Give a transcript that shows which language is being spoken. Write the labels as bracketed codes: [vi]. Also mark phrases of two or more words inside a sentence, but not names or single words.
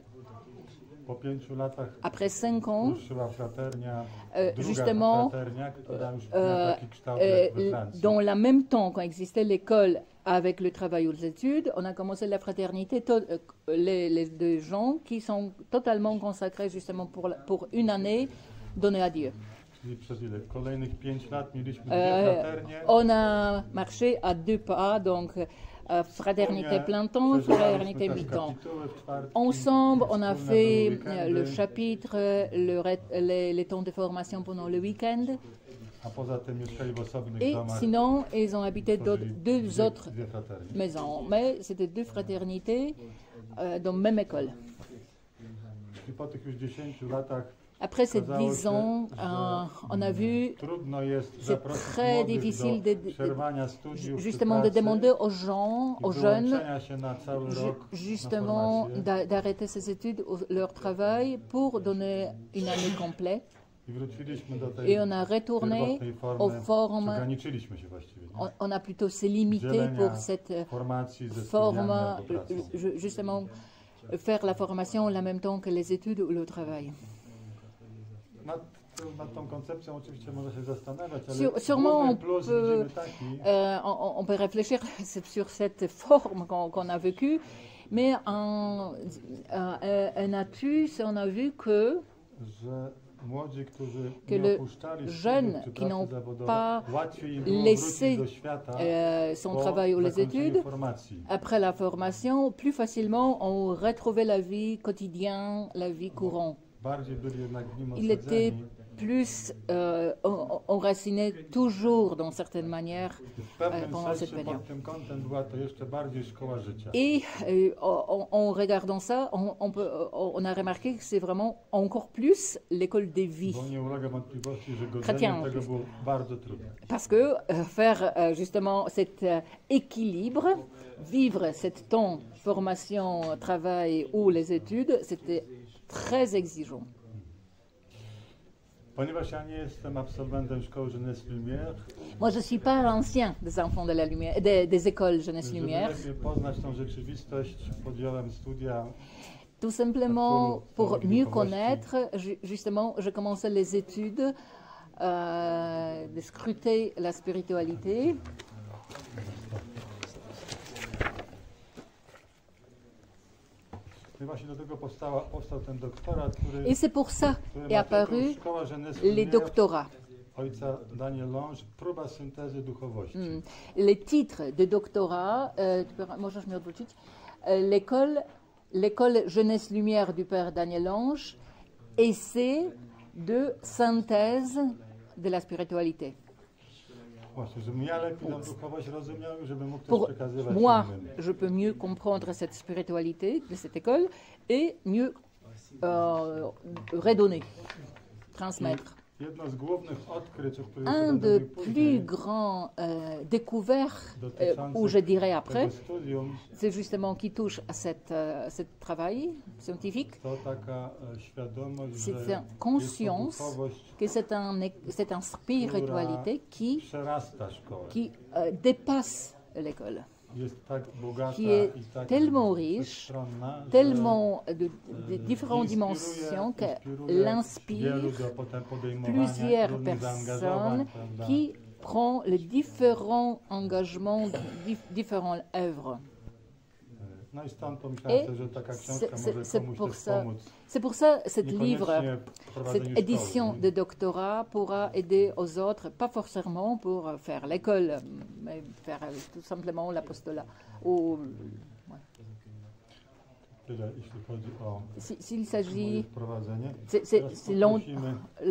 [pl] Po 5 latach [fr] Après 5 ans, [pl] ruszyła fraternia, druga [fr] justement, [pl] fraternia, która już miała taki kształt jak we Francji. [fr] dans le même temps, quand existait l'école avec le travail ou les études, on a commencé la fraternité, les deux gens qui sont totalement consacrés justement pour une année donnée à Dieu. [pl] Czyli przez ile? Kolejnych 5 lat mieliśmy dwie fraternie. [fr] On a marché à 2 pas, donc fraternité plein temps, fraternité mi-temps. Ensemble, on a fait le chapitre, les temps de formation pendant le week-end. [pl] A poza tym mieszkali w osobnych [fr] Et [pl] domach. [fr] sinon, ils ont habité deux autres [pl] Dwie fraternie. [fr] maisons. Mais c'était deux fraternités dans la même école. [pl] I po tych już 10 latach [fr] Après ces [pl] okazało [fr] 10 [pl] się, [fr] ans, [pl] że [fr] on a vu [pl] trudno jest [fr] c'est [pl] zaprosić [fr] très [pl] młodych [fr] difficile [pl] do przerwania studiów czy [fr] justement de [pl] pracy [fr] demander aux gens, [pl] i [fr] aux jeunes, [pl] wyłączenia się na cały rok [fr] justement [pl] na formację. [fr] d'arrêter ses études, leur travail pour donner une année complète. [pl] I wróciliśmy do tej [fr] Et on a retourné [pl] pierwotnej [fr] aux [pl] formy. [fr] formes, [pl] Ograniczyliśmy się właściwie. Nie? [fr] on a plutôt se limité [pl] Dzielenia [fr] pour cette [pl] formacji ze studiami [fr] forme, [pl] albo pracą. [fr] justement faire la formation en même temps que les études ou le travail. [pl] Nad tą koncepcją oczywiście można się zastanawiać, ale [fr] Sûrement [pl] główny [fr] on plus peut, [pl] widzimy taki, [fr] on peut réfléchir sur cette forme qu'on a vécue, mais un atus, on a vu [pl] że młodzi, którzy [fr] que [pl] nie [fr] le [pl] opuszczali [fr] jeune [pl] studiów czy [fr] qui [pl] pracy [fr] n'ont [pl] zawodowej, [fr] pas [pl] łatwiej im było [fr] laissé [pl] wrócić do świata [fr] son [pl] po [fr] travail ou les [pl] zakończeniu [fr] études. [pl] formacji. [fr] Après la formation, plus facilement on retrouvait la vie quotidienne, la vie courante. [pl] Bardziej byli jednak w nim [fr] Il était [pl] osadzeni. [fr] plus enraciné toujours d'une certaine manière [pl] W pewnym [fr] pendant cette [pl] sensie [fr] période. [pl] pod tym kątem była to jeszcze bardziej szkoła życia. [fr] Et en regardant ça, on a remarqué que c'est vraiment encore plus l'école des vies. [pl] Bo nie ulega wątpliwości, że [fr] Chrétien, [pl] godzenie tego było bardzo trudne. [fr] Parce que faire justement cet équilibre, vivre cet temps formation, travail ou les études, c'était très exigeant. [pl] Ponieważ ja nie jestem absolwentem szkoły Jeunesse Lumière, [fr] Moi, je ne suis pas l'ancien des enfants de la lumière, des écoles Jeunesse [pl] żeby [fr] Lumière. [pl] lepiej poznać tą rzeczywistość, podjąłem studia [fr] Tout simplement pour mieux connaître, justement, je commençais les études, de scruter la spiritualité. [pl] i właśnie do tego powstał ten doktorat, który [fr] Et c'est pour ça [pl] który [fr] est [pl] ma [fr] apparu [pl] tytuł Szkoła Jeunesse [fr] les [pl] Lumière [fr] doctorats. [pl] ojca Daniel Lange, próba syntezy duchowości. [fr] Les titres de doctorat, [pl] możesz mi odwrócić, [fr] l'école Jeunesse Lumière du Père Daniel Lange, essai de synthèse de la spiritualité. [pl] Właśnie, żebym ja lepiej tą duchowość rozumiał i żebym mógł też [fr] Pour [pl] przekazywać [fr] moi, [pl] innym. [fr] je peux mieux comprendre cette spiritualité de cette école et mieux redonner, transmettre. [pl] Jedno z głównych odkryć, o których [fr] Un [pl] będę [fr] des [pl] mówił [fr] plus [pl] później, [fr] grands découvertes, [pl] dotyczących [fr] ou je dirais après, [pl] tego studium, [fr] c'est justement qui touche à ce travail scientifique, [pl] to taka świadomość, [fr] c'est [pl] że [fr] une [pl] jest to [fr] conscience [pl] duchowość, [fr] que c'est un spiritualité [pl] przerasta szkołę. [fr] qui dépasse l'école, [pl] Jest tak bogata [fr] qui est [pl] i tak [fr] tellement riche, [pl] wszechstronna, że [fr] tellement de différentes dimensions qu'elle [pl] wielu [fr] inspire [pl] do potem podejmowania [fr] plusieurs [pl] różnych [fr] personnes [pl] zaangażowań, prawda? [fr] qui prend les différents engagements, différentes œuvres. [pl] No i stąd pomyślałem [fr] Et [pl] sobie, że taka [fr] c'est- [pl] książka [fr] c'est- [pl] może [fr] c'est [pl] komuś [fr] pour [pl] też [fr] ça- [pl] pomóc. [fr] C'est pour ça cet livre, [pl] Niekoniecznie w prowadzeniu [fr] cette édition [pl] szkoły. [fr] de doctorat pourra aider aux autres, pas forcément pour faire l'école, mais faire tout simplement l'apostolat. Ou, [pl] Tyle, jeśli chodzi o [fr] s'il [pl] moje [fr] s'agit, [pl] wprowadzenie. [fr] c'est [pl] Teraz poprosimy, żeby